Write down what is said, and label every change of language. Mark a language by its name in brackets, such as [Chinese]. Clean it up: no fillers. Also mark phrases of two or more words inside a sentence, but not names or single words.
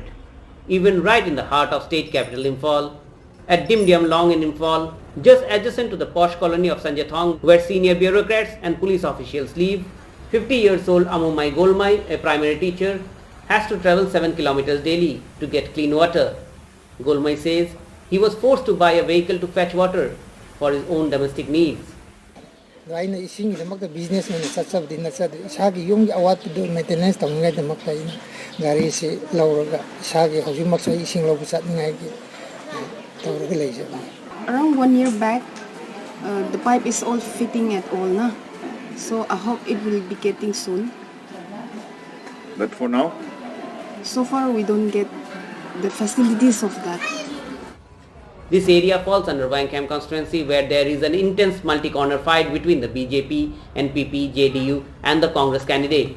[English] Even right in the heart of state capital Imphal, at Dimdiam Long in Imphal, just adjacent to the posh colony of Sanjay Thong, where senior bureaucrats and police officials live, 50 years old Amumai Golmai, a primary teacher, has to travel 7 kilometers daily to get clean water. Golmai says he was forced to buy a vehicle to fetch water for his own domestic needs. [Manipuri] ꯑꯩꯅ ꯏꯁꯤꯡꯒꯤꯗꯃꯛꯇ ꯕꯤꯖꯤꯅꯦꯁ ꯑꯣꯏꯅ ꯆꯠꯆꯕꯗꯤ ꯅꯠꯆꯗꯦ ꯏꯁꯥꯒꯤ ꯌꯨꯝꯒꯤ ꯑꯋꯥꯠꯄꯗꯨ ꯃꯦꯟꯇꯦꯅꯦꯟꯁ ꯇꯧꯅꯤꯡꯉꯥꯏꯗꯃꯛꯇ ꯑꯩꯅ ꯒꯥꯔꯤꯁꯤ ꯂꯧꯔꯒ ꯏꯁꯥꯒꯤ ꯍꯧꯖꯤꯛꯃꯛꯁꯨ ꯑꯩ ꯏꯁꯤꯡ ꯂꯧꯕ ꯆꯠꯅꯤꯡꯉꯥꯏꯒꯤ ꯇꯧꯔꯒ ꯂꯩꯖꯕꯅꯤ. [English] Around 1 year back, the pipe is all fitting at all, na? So I hope it will be getting soon. But for now? So far we don't get the facilities of that. This area falls under Wankham constituency, where there is an intense multi-corner fight between the BJP, NPP, JDU and the Congress candidates.